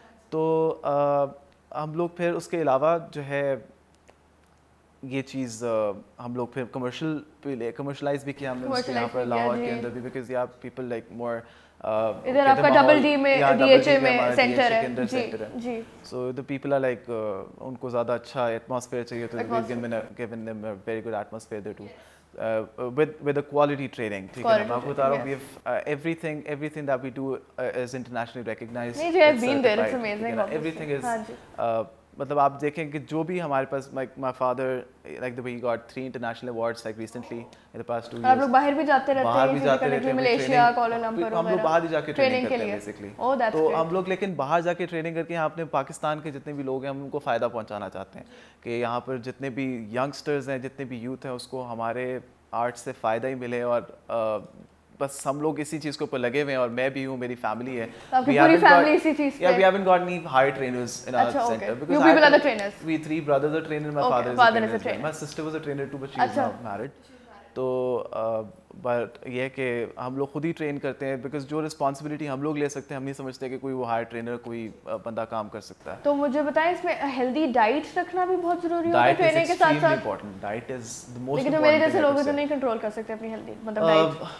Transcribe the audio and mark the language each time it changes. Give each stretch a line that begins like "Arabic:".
Urdu: تو ہم لوگ پھر اس کے علاوہ جو ہے یہ چیز ہم لوگ پھر کمرشلائز بھی کیا ہم نے یہاں پر لاہور کے اندر بھی, بیکاز یہاں
English: people like more
Urdu: ادھر آپ کا ڈبل ڈی میں ڈی ایچ اے میں سینٹر ہے جی.
English: So the people are like
Urdu: ان کو زیادہ اچھا ایٹماسفیئر چاہیے تو
English: given them a very good atmosphere there too. With a quality training,
Urdu: ٹھیک ہے نا. میں آپ کو بتا رہا ہوں
English: we have everything that we do is internationally recognized.
Urdu: نہیں,
English: I've been there, it's amazing. Everything is
Urdu: مطلب آپ دیکھیں کہ جو بھی ہمارے پاس
English: my father like the way he got 3 international awards like recently in the past 2 years.
Urdu: آپ لوگ باہر بھی جاتے رہتے ہیں, باہر بھی جاتے رہتے ہیں, ملیشیا, کوالالمپر وغیرہ. ہم لوگ باہر ہی جا کے ٹریننگ کرتے ہیں بیسکلی. تو ہم لوگ لیکن باہر جا کے ٹریننگ کر کے یہاں اپنے پاکستان کے جتنے بھی لوگ ہیں ہم ان کو فائدہ پہنچانا چاہتے ہیں کہ یہاں پر جتنے بھی ینگسٹرز ہیں, جتنے بھی یوتھ ہیں, اس کو ہمارے آرٹ سے فائدہ ہی ملے. اور بس ہم لوگ اسی چیز کے اوپر لگے ہوئے ہیں, اور میں بھی ہوں, میری فیملی ہے.
English: We haven't got any hired trainers in our center because you people are the trainers. We 3 brothers are trainers. My father is a trainer. My sister was a trainer too, but she is now married.
Urdu: تو but یہ ہے کہ ہم لوگ خود ہی train کرتے ہیں because جو رسپانسبلٹی ہم لوگ لے سکتے ہیں ہم نہیں سمجھتے کہ کوئی وہ ہائر ٹرینر کوئی بندہ کام کر سکتا ہے. تو مجھے بتائیں اس میں ہیلدی ڈائٹ رکھنا بھی بہت ضروری ہوتا ہے ٹریننگ کے ساتھ ساتھ.
English: Diet is the most.
Urdu: لیکن میرے جیسے لوگ تو نہیں کنٹرول کر سکتے اپنی ہیلدی مطلب ڈائٹ.